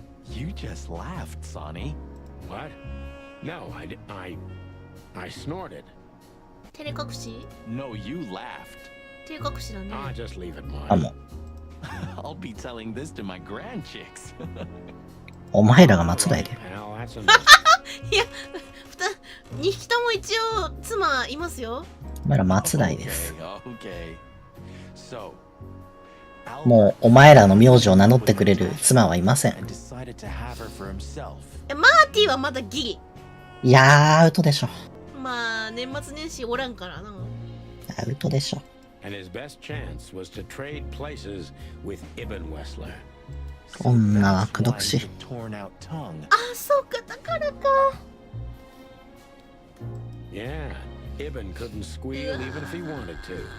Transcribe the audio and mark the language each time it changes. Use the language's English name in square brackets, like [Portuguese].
[English] You just laughed, Sonny. What? No, I snorted. [Japanese] 照れ隠し？ [English] No, you laughed. [Japanese] 照れ隠しだね。 [English] Ah, just leave it, [Japanese] あ、 [English] Marty. [Japanese] もう。 [English] I'll be telling this to my grandchicks. [Japanese] お前らが松代で。 [English] Pal, that's enough. [Japanese] いや、2匹とも一応妻いますよ。お前ら松代です。 [English] Okay. So, [Japanese] もうお前らの名字を名乗ってくれる妻はいません。 [English] and decided to have her for himself. [Japanese] マーティはまだギリ。いやー、アウトでしょ。まあ、年末年始おらんからな。アウトでしょ。 [English] And his best chance was to trade places with Ibn Wessler. [Japanese] 女は口説くし。 [English] Torn out tongue. [Japanese] あ、そうか、だからか。 [English] Yeah, Ibn couldn't squeal even if he wanted to.